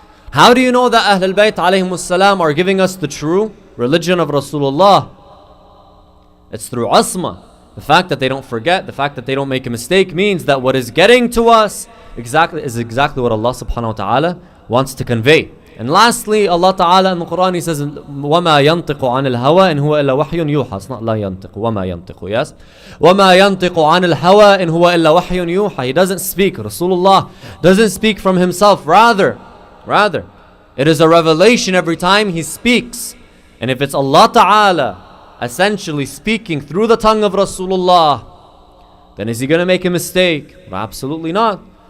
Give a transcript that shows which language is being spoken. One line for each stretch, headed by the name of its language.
English: How do you know that Ahlul Bayt alayhimus salam are giving us the true religion of Rasulullah? It's through asma. The fact that they don't forget, the fact that they don't make a mistake means that what is getting to us is exactly what Allah subhanahu wa ta'ala wants to convey. And lastly, Allah ta'ala in the Quran, He says,
Arabic: وَمَا يَنْطِقُ عَنِ الْهَوَىٰ إِنْ هُوَ إِلَّا وَحْيٌ يُوحَىٰ.
English: It's not
Arabic: لَا يَنْطِقُ, وَمَا يَنْطِقُ,
English: yes?
Arabic: وَمَا يَنْطِقُ عَنِ الْهَوَىٰ إِنْ هُوَ إِلَّا وَحْيٌ يُوحَىٰ.
English: He doesn't speak. Rasulullah doesn't speak from himself. Rather, it is a revelation every time he speaks. And if it's Allah ta'ala essentially speaking through the tongue of Rasulullah, then is he going to make a mistake? Absolutely not.